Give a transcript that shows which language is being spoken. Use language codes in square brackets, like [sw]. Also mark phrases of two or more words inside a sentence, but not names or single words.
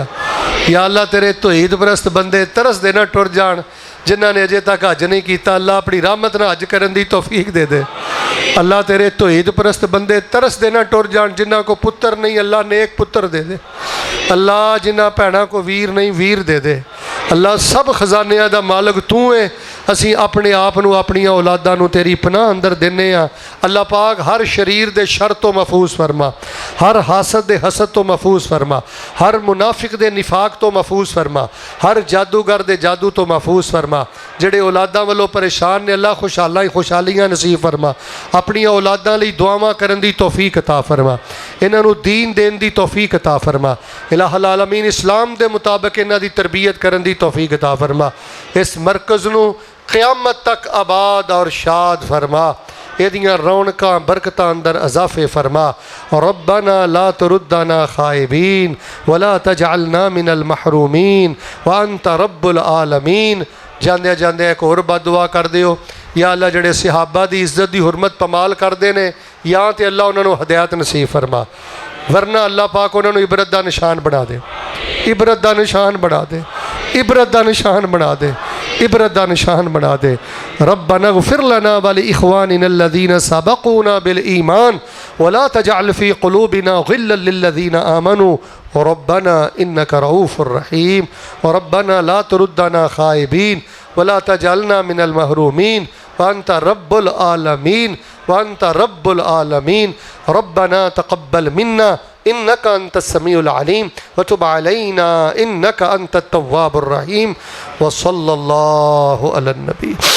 [pa] یا اللہ تیرے توحید پرست بندے ترس دے نہ ٹر جان، جنہاں نے اجے تک حج نہیں کیتا، اللہ اپنی رحمت نہ حج کرن دی توفیق دے دے۔ اللہ تیرے توحید پرست بندے ترس دے نہ ٹر جان، جنہاں کو پتر نہیں اللہ نیک پتر دے دے، اللہ جنہاں بھیناں کو ویر نہیں ویر دے دے۔ اللہ سب خزانیاں دا مالک تو ہے، اسی اپنے آپ نو اپنی اولاداں نو تیری پناہ اندر دینے ہاں۔ اللہ پاک ہر شریر دے شر تو محفوظ فرما، ہر حاسد دے حسد تو محفوظ فرما، ہر منافق دے نفاق تو محفوظ فرما، ہر جادوگر دے جادو تو محفوظ فرما۔ جڑے اولاداں والوں پریشان نے اللہ خوشحالیاں نصیب فرما، اپنی اولاداں لئی دعاواں کرن دی توفیق عطا فرما، انہاں نو دین دین دی توفیق عطا فرما۔ الہ العالمین اسلام دے مطابق انہاں دی تربیت کرن دی توفیق عطا فرما۔ اس مرکز نو قیامت تک آباد اور شاد فرما، ایدیاں رونقاں برکتاں اندر اضافے فرما۔ [ar] ربنا لا تردنا خائبین ولا تجعلنا من المحرومین وانت رب العالمین۔ [pa] جاندے جاندے ایک اور بد دعا کر دیو، یا اللہ جڑے صحابہ دی عزت دی حرمت پمال کر دے نے، یا تے اللہ انہوں نے ہدایت نصیب فرما، ورنہ اللہ پاک انہوں نے عبرت دا نشان بنا دے، عبرت دا نشان بنا دے، عبرت دا نشان بنا دے، عبرت دا نشان بنا دے۔ [ar] ربنا اغفر لنا ولاخواننا الذين سبقونا بالایمان ولا تجعل في قلوبنا غلا للذين آمنوا ربنا انك رؤوف رحيم وربنا لا تردنا خائبين ولا تجعلنا من المحرومين وانت رب العالمين وانت رب العالمين ربنا تقبل منا إنك أنت السميع العليم وتب علينا إنك أنت التواب الرحيم وصلى الله على النبي